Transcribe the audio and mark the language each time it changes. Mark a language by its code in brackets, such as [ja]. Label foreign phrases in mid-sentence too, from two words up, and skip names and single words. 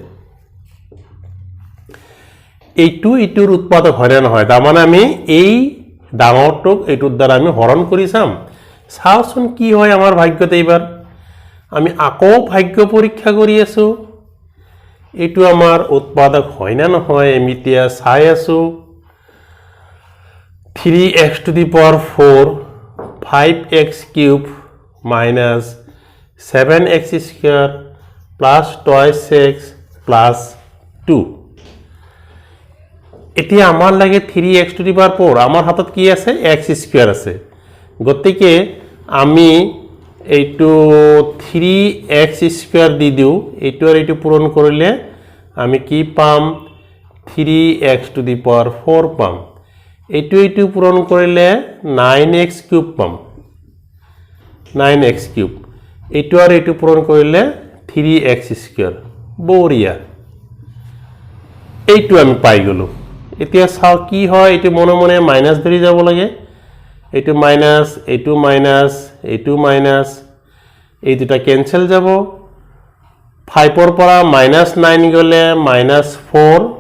[as] এইটো ইটোৰ উৎপাদক হয় না নহয় তাৰ মানে আমি এই ডাঙৰটোক এইটোৰ দ্বাৰা আমি হৰণ কৰি চাম চাওচোন কি হয় আমাৰ ভাগ্যতে এইবাৰ আমি আকৌ ভাগ্য পৰীক্ষা কৰি আছো এইটো আমাৰ উৎপাদক হয় না নহয় আমি এতিয়া চাই আছো [en] 3x to the power 4 5x cube minus 7x square plus 2x plus 2 [as] এতিয়া আমাৰ লাগে [en] 3x to the power 4 [as] আমাৰ হাতত কি আছে [en] x square [as] আছে গতিকে আমি এইটো [en] 3x square [as] দি দিও এইটো আৰু এইটো পূৰণ কৰিলে আমি কি পাম [en] 3x to the power 4 [as] পাম এইটো পূৰণ কৰিলে [en] 9x cube [as] পাম [en] 9x cube [as] এইটো আৰু এইটো পূৰণ কৰিলে [en] 3x square [as] বঢ়িয়া এইটো আমি পাই গলো এতিয়া চাও কি হয় এইটো মনে মনে মাইনাস ধৰি যাব লাগে এইটো মাইনাস এইটো মাইনাস এই দুটা ক্যান্সেল যাব 5 ৰ পৰা -9 গলে -4